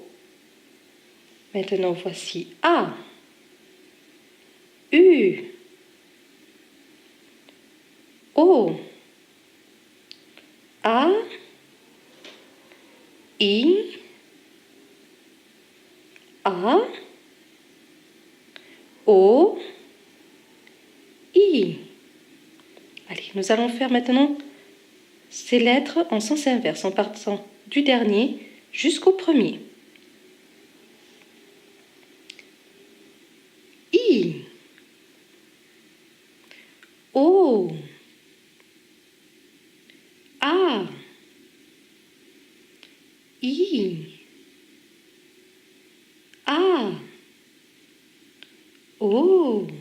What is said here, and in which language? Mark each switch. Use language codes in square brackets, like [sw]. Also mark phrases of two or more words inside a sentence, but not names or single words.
[fr] Maintenant, voici A, U, O, A, I, A, O, I. Allez, nous allons faire maintenant ces lettres en sens inverse, en partant du dernier jusqu'au premier. I, O, A, I, A, O,